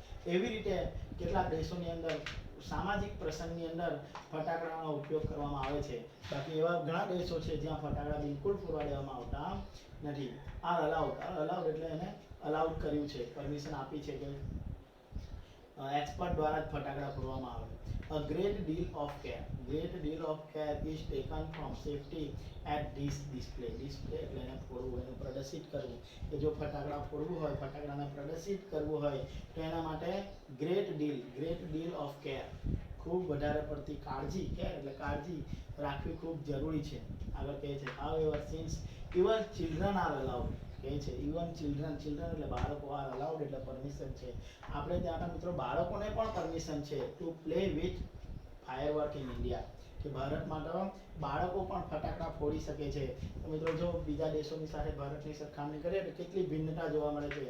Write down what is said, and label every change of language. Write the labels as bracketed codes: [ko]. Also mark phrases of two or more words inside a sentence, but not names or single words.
[gu] એવી રીતે કેટલાક દેશોની અંદર સામાજિક પ્રસંગની અંદર ફટાકડાનો ઉપયોગ કરવામાં આવે છે. બાકી એવા ઘણા દેશો છે જ્યાં ફટાકડા બિલકુલ ફોડવા દેવામાં આવતા નથી. આ અલાઉડ એટલે એને અલાઉડ કર્યું છે, પરમિશન આપી છે કે એક્સપર્ટ દ્વારા જ ફટાકડા ફોડવામાં આવે. [en] A great deal of care is taken from safety at this display [gu] એટલે એને ફોડવું, એને પ્રદર્શિત કરવું. કે જો ફટાકડા ફોડવું હોય, ફટાકડાને પ્રદર્શિત કરવું હોય તો એના માટે [en] great deal of care, [gu] ખૂબ વધારે પડતી કાળજી, કેર એટલે કાળજી રાખવી ખૂબ જરૂરી છે. આગળ કહે છે [en] however since even children are allowed, [gu] કહે છે [en] even children [gu] એટલે બાળકો [en] are allowed [gu] એટલે પરમિશન છે. આપણે ત્યાં મિત્રો બાળકોને પણ પરમિશન છે [en] to play with firework in India, [gu] કે ભારતમાં તો બાળકો પણ ફટાકડા ફોડી શકે છે. તો મિત્રો જો બીજા દેશોની સાથે ભારતની સરખામણી કરીએ તો કેટલી ભિન્નતા જોવા મળે છે.